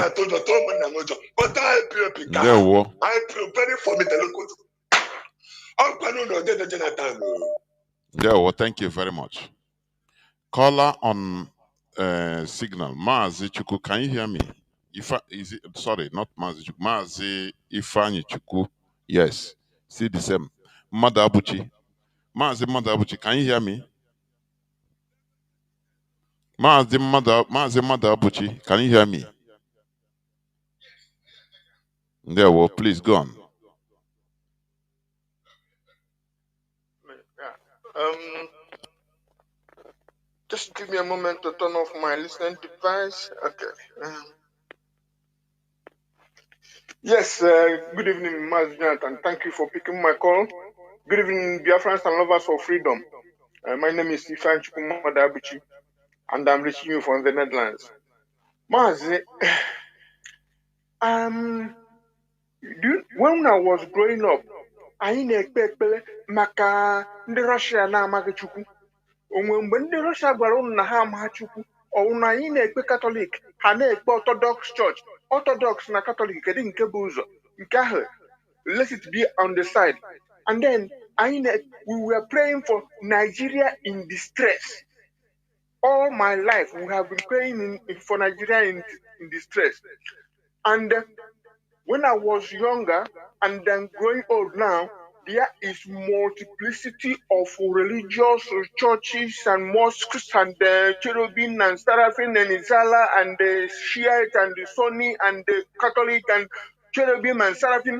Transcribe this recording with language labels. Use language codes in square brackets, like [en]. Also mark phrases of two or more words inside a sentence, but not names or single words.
[en] But I feel Ndewo. I feel very formidable. Ndewo, thank you very much. Caller on signal. Mazi Chuku, can you hear me? Is it, sorry, not Mazi Chuku. Mazi Ifani Chuku. Yes. See the same. Madabuchi. Mazi Madabuchi, can you hear me? Mazi Madabuchi, can you hear me? Ndewo, please go on. Just give me a moment to turn off my listening device. Okay. Yes, good evening, Mazi Jonathan. Thank you for picking my call. Good evening, Biafrans and lovers for freedom. My name is Ifan Chukwumadabuchi, and I'm reaching you from the Netherlands. [ig] Mazi, [en] when I was growing up, [ig] I na-ekpe maka ndị Russia na-amaghị Chukwu. Onwe mgbe ndị Russia gwara ụnụ na ha amaghị Chukwu, ọwụ na anyị na-ekpe Catholic, ha na-ekpe Orthodox Church. Orthodox na Catholic, kedu nke bụ ụzọ? Nke ahụ, [en] let it be on the side. And then, we were praying for Nigeria in distress. All my life, we have been praying for Nigeria in distress. And when I was younger and then growing old now, there is multiplicity of religious churches and mosques and cherubim and seraphim and Izala and the Shiite and the Sunni and the Catholic and cherubim and seraphim.